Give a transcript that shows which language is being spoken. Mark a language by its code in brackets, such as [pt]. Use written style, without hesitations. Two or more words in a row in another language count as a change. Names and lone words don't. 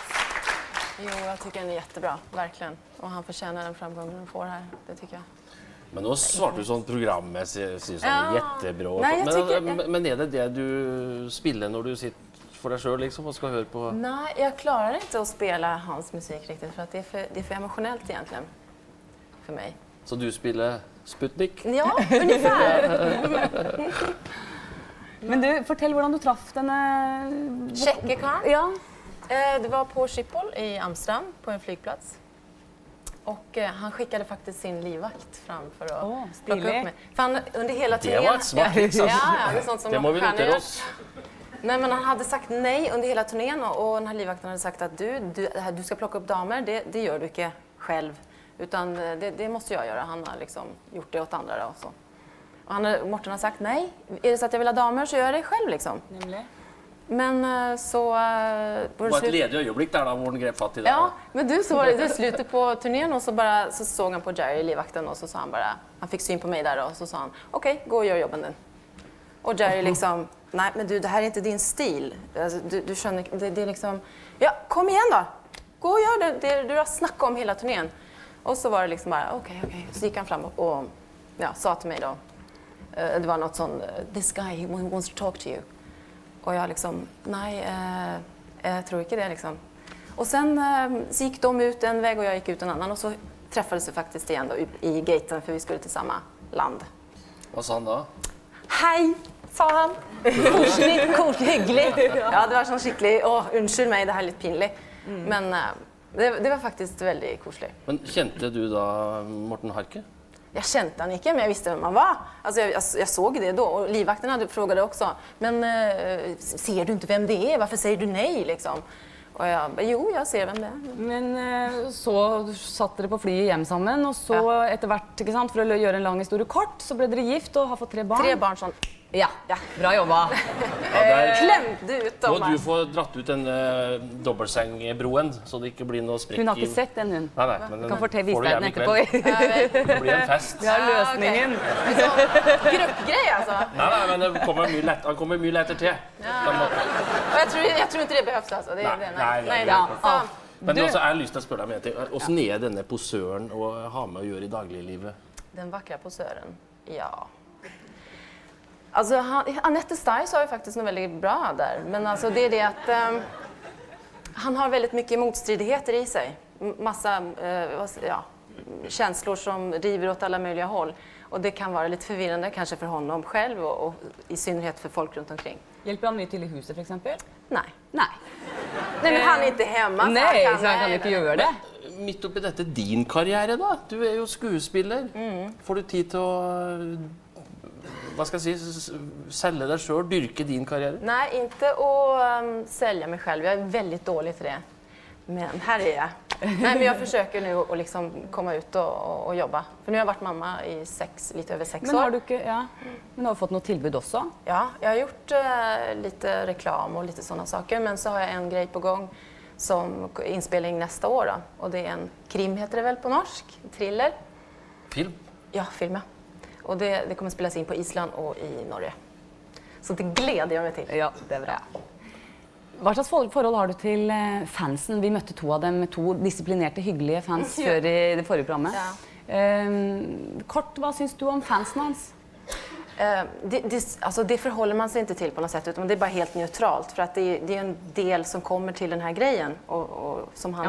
[sv] Jo, jag tycker den är jättebra, verkligen. Och han förtjänar den framgången han får här, det tycker jag. [no] Men nå svarte du sånn programmet, sier sånn Ja. jättebra. Nei, jeg tykker- Men er det du spiller når du sitter for deg selv liksom, og skal høre på? [sv] Nej, jag klarar inte att spela hans musik riktigt för att det är för emotionellt egentligen. För mig. [no] Så du spiller Sputnik? [sv] Ja, ungefär. [no] Men du, fortell hvordan du traff denne... Tjeckerkarl. Ja. [sv] Det var på Schiphol i Amsterdam på en flygplats. Och han skickade faktiskt sin livvakt fram för att plocka upp mig. För han under hela turnén... Det var ett smart trick, alltså. Ja, det är sånt som [no] det må vi notera oss. [sv] Nej, men han hade sagt nej under hela turnén och den här livvakten hade sagt att du ska plocka upp damer, det gör du inte själv. Utan det måste jag göra. Han har liksom gjort det åt andra då, och så. Och Morten har sagt nej. Är det så att jag vill ha damer så gör jag det själv liksom. Nemlig. Men så... [no] Det var et ledig øyeblikk der da, hvor den grep fatt i det. [sv] Ja, men du så var det slutet på turnén och så såg han på Jerry, livvakten, och så sa han bara, han fick syn på mig där och så sa han, okej, gå och gör jobben din. Och Jerry liksom, nej men du, det här är inte din stil. Alltså, du skönner, det är liksom, ja kom igen då, gå och gör det du har snackat om hela turnén. Och så var det liksom bara, okej. Så gick han fram och ja, sa till mig då, det var något sånt, [en] this guy, he wants to talk to you. [sv] Och jag liksom, nej, jag tror inte det liksom. Och sen så gick de ut en väg och jag gick ut en annan och så träffades vi faktiskt igen då i gaten för vi skulle till samma land. Vad sa han da? Hej, [no] sa han. Koselig, hyggelig. Ja, det var sånn skikkelig, unnskyld meg, [sv] det här är lite pinligt. Men det var faktiskt väldigt koselig. [no] Men kjente du da Morten Harket? [sv] Jag kände han inte, men jag visste vem han var. Alltså jag såg det då och livvakten frågade också. Men ser du inte vem det är? Varför säger du nej liksom? Och jag bara, jo, jag ser vem det är. [no] Men så satt dere på flyet hjem sammen, og så etter hvert, ikke sant, for å gjøre en lang historie kort, så ble dere gift og har fått 3 barn. 3 barn sånn. [sv] Ja, bra jobba. [no] Klemte ut dem. Må du få dratt ut den dobbeltsengbroen, så det ikke blir noe sprekk i... Hun har ikke sett den, hun. Nei, men den Kan får vise du deg den gjerne i etterpå. kveld. Det blir en fest. Vi har løsningen. [sv] Gruppgrej altså. [no] Nei, men han kommer mye lettere til. [sv] jag tror inte det behövs alltså. [no] Det, Nei. Fan. Men altså, jeg har lyst til å spørre deg om en ting. Hvordan er denne posøren å ha med å gjøre i dagliglivet? [sv] Den vackra posören, ja. Alltså, Anette Stein sa ju faktiskt något väldigt bra där. Men alltså, det är det att han har väldigt mycket motstridigheter i sig. Massa känslor som river åt alla möjliga håll. Och det kan vara lite förvirrande kanske för honom själv och i synnerhet för folk runt omkring. [no] Hjälper han mye til i huset, for eksempel? [sv] Nej. [no] Nei. [sv] Nej, men han är inte hemma. [no] Nej, så han kan ikke gjøre det. Midt oppi dette din karriere da, du er jo skuespiller. Får du tid til å, hva skal jeg si, selge deg selv, dyrke din karriere? [sv] Nej, inte att sälja mig själv. Jag är väldigt dålig till det. Men här är jag. Nej, men jag försöker nu att liksom komma ut och jobba. För nu har jag varit mamma i lite över 6 år. [no] Men har du ikke, men har du fått noe tilbud også? [sv] Ja, jag har gjort lite reklam och lite sådana saker. Men så har jag en grej på gång som inspelning nästa år då. Och det är en krim heter det väl på norsk, thriller. Film? Ja, film ja. Och det kommer spelas in på Island och i Norge. [no] Så det gleder jeg meg til. Ja, det er bra. Hva slags forhold har du til fansen? Vi møtte 2 av dem, 2 disiplinerte, hyggelige fans før i det forrige programmet. Ja. Kort, hva syns du om fansen hans? [sv] Det förhåller man sig inte till på något sätt utan det är bara helt neutralt för att det är en del som kommer till den här grejen och som han